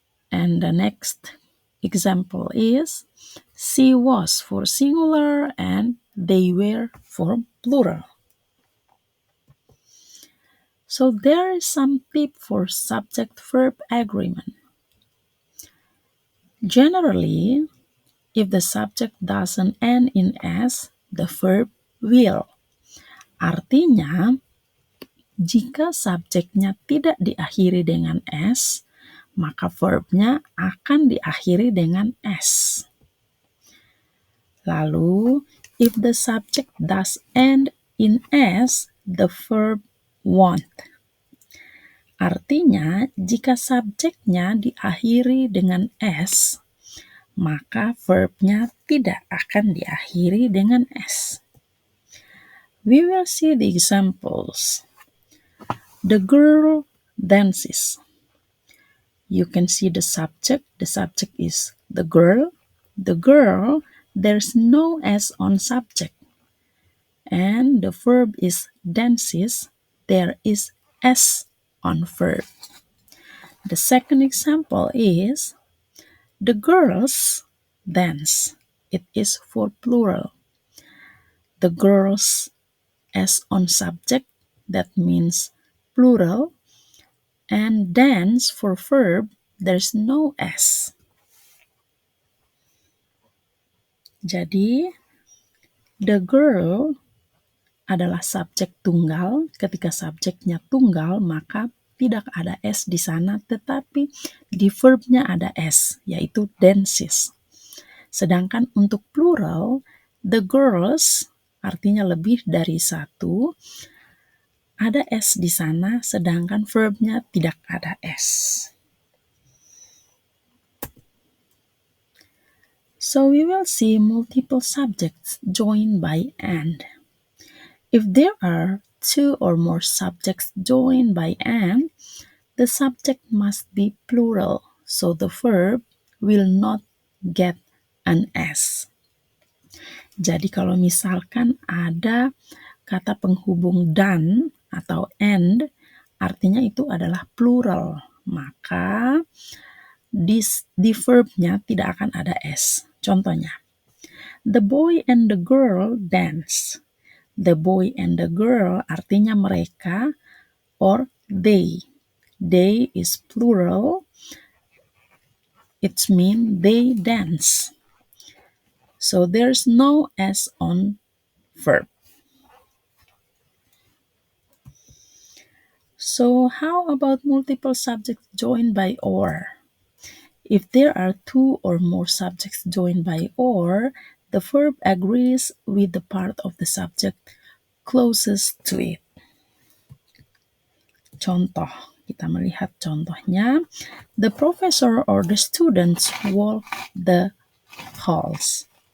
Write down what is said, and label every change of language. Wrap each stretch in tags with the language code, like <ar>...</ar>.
<en>And the next example is she was for singular and they were for plural. So there is some tip for subject-verb agreement. Generally, if the subject doesn't end in S, the verb will.</en> <id>Artinya, jika subjeknya tidak diakhiri dengan S, maka verbnya akan diakhiri dengan S. Lalu,</id> <en>if the subject does end in S, the verb won't.</en> <id>Artinya, jika subjeknya diakhiri dengan S, maka verbnya tidak akan diakhiri dengan S.</id> <en>We will see the examples. The girl dances. You can see the subject. The subject is the girl. The girl, there's no S on subject. And the verb is dances. There is S on verb. The second example is the girls dance. It is for plural. The girls S on subject, that means plural. And dance for verb, there's no S.</en> <id>Jadi,</id> <en>the girl</en> <id>adalah subjek tunggal. Ketika subjeknya tunggal, maka tidak ada S di sana, tetapi di verbnya ada S, yaitu dances. Sedangkan untuk plural,</id> <en>the girls,</en> <id>artinya lebih dari satu, ada S di sana, sedangkan verbnya tidak ada S.</id> <en>So we will see multiple subjects joined by and. If there are two or more subjects joined by and, the subject must be plural, so the verb will not get an S.</en> <id>Jadi kalau misalkan ada kata penghubung dan atau and, artinya itu adalah plural, maka di verbnya tidak akan ada S. Contohnya,</id> <en>the boy and the girl dance. The boy and the girl</en> <id>artinya mereka</id> <en>or they. They is plural. It means they dance. So there's no S on verb. So how about multiple subjects joined by or? If there are two or more subjects joined by or, the verb agrees with the part of the subject closest to it.</en> <id>Contoh, kita melihat contohnya.</id> <en>The professor or the students walk the halls.</en>